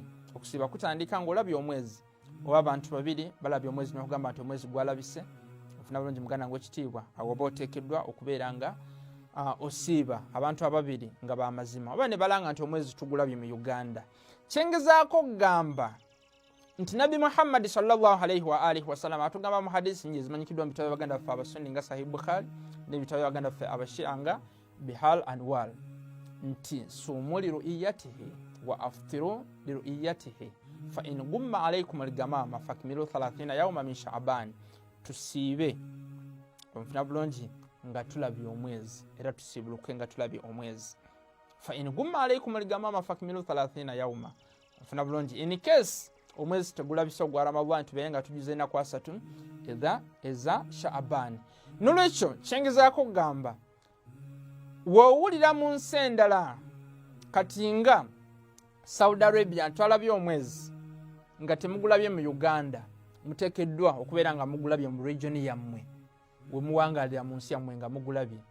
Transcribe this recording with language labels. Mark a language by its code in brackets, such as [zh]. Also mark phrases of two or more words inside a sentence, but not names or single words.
[lg] Okusiiba kutandika ng'olabye omwezi oba abantu babiri balabye omwezi n'okugamba nti omwezi gwalabise ofuna bulungi muganda wange w'ekitiibwa. Awo oba oteekeddwa okubeera nga osiiba abantu ababiri nga bamazima oba ne balanga nti omwezi tugulabye mu Uganda. Kyengezaako gamba nti Nabi Muhammad [ar] صلى الله عليه وآله وسلم [lg] atugamba mu hadisi nyingi zimanyikiddwa mu bitabo by'Abaganda baffe Abasunni nga Sahih Bukhari n'ebitabo by'Abaganda baffe Abashia nga Bihal and Wal nti [ar] صوموا لرؤيته وأفطروا لرؤيته فإن غم عليكم الغمام فأكملوا 30 يوما من شعبان. [lg] Tusiibe ofuna bulungi nga tulabye omwezi era tusiibuluke nga tulabye omwezi. [ar] فإن غم عليكم الغمام فأكملوا 30 يوما [lg] ofuna bulungi. [en] In case [lg] omwezi tegulabise ogwa Ramadhaani tubeere nga tujuze ennaku 3 eza Sha'ban. Nolwekyo kyengezaako kugamba woowulira mu nsi endala kati nga Saudi Arabia twalabye omwezi nga temugulabye mu Uganda muteekeddwa okubeera nga mugulabye mu region yammwe we muwangaalira mu nsi yammwe nga mugulabye.